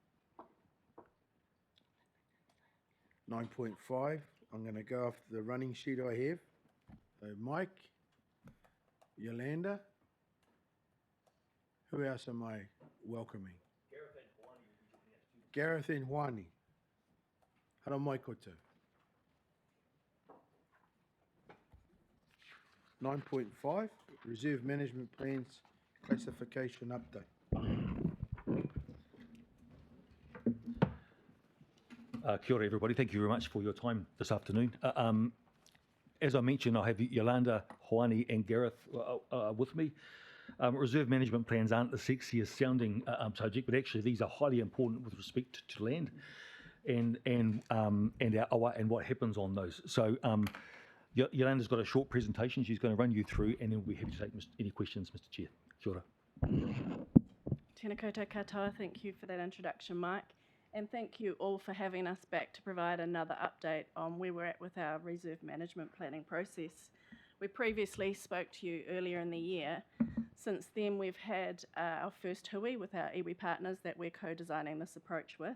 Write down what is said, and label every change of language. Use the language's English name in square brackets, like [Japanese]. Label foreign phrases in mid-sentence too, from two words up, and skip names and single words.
[English] 9.5, I'm going to go off the running sheet I have. So Mike, Yolanda, who else am I welcoming? Gareth and Huani. [Māori] Hara mai koutou. [English] 9.5, reserve management plans classification update. [Māori] Kia ora, [English] everybody. Thank you very much for your time this afternoon. As I mentioned, I have Yolanda, Hoani and Gareth with me. Reserve management plans aren't the sexiest sounding subject, but actually these are highly important with respect to land and our awa and what happens on those. So Yolanda's got a short presentation she's going to run you through, and then we'll be happy to take any questions, Mr. Chair. [Māori] Kia ora. Tēnā koutou katoa. [English] Thank you for that introduction, Mike. And thank you all for having us back to provide another update on where we're at with our reserve management planning process. We previously spoke to you earlier in the year. Since then, we've had our first hui with our iwi partners that we're co-designing this approach with.